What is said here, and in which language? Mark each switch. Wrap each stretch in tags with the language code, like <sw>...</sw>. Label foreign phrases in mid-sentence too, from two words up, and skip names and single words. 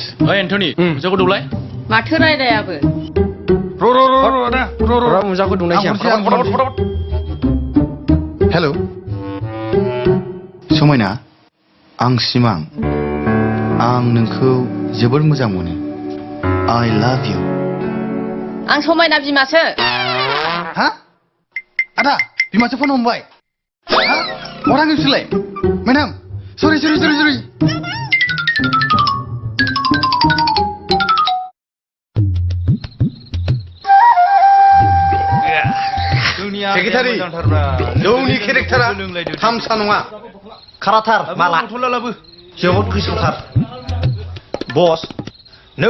<brx>ओइ एन्टनि मुजाखौ दौलाय माथो रायलायाबो र' आदा र' मुजाखौ दुंनायसै हेलौ समायना आं सिमां आं नोंखौ जोबोद मोजां मोनो</brx> <en>I love you</en> <brx>आं समायना बिमासो हा आदा बिमासो फन हमबाय हा अरां नोंसोरलाय मेडाम सरि सेक्रेटारि जौनि केरेक्टारा थामसा नङा खाराथार माला जोबोद गोसोथार बस नों</brx>